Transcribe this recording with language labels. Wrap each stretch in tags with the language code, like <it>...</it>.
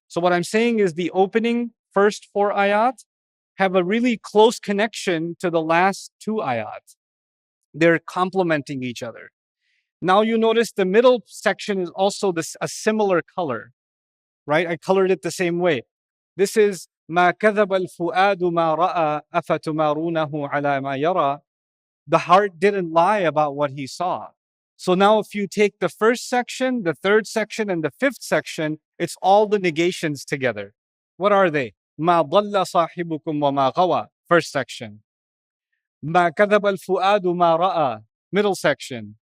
<en>So what I'm saying is the opening first 4 ayat have a really close connection to the last 2 ayat. They're complementing each other. Now you notice the middle section is also a similar color, right? I colored it the same way. This is</en> <ar>مَا كَذَبَ الْفُؤَادُ مَا رَأَى أَفَتُمَارُونَهُ عَلَى مَا يَرَى.</ar> <en>The heart didn't lie about what he saw. So now if you take the first section, the third section, and the fifth section, it's all the negations together. What are they?</en> <ar>مَا ضَلَّ صَاحِبُكُمْ وَمَا غَوَى.</ar> <en>First section.</en> <ar>مَا كَذَبَ الْفُؤَادُ مَا رَأَى.</ar> <en>Middle section.</en>